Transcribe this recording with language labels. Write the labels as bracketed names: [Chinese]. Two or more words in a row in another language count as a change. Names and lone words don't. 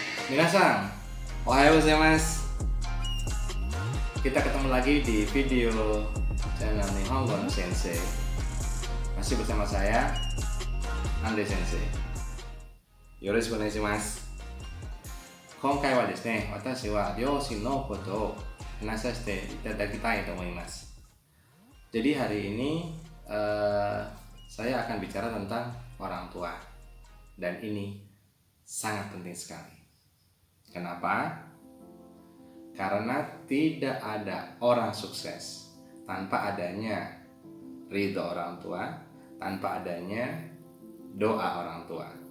[Japanese] 皆さん、おはようございます. [Indonesian] Kita ketemu lagi di video channel Nihongo no Sensei. Masih bersama saya, Ande Sensei. [Japanese] よろしくお願いします. 今回はですね、私は両親のことを話させていただきたいと思います。 [Indonesian] Jadi hari ini saya akan bicara tentang orang tua, dan ini sangat penting sekali. Kenapa? Karena tidak ada orang sukses tanpa adanya ridho orang tua, tanpa adanya doa orang tua.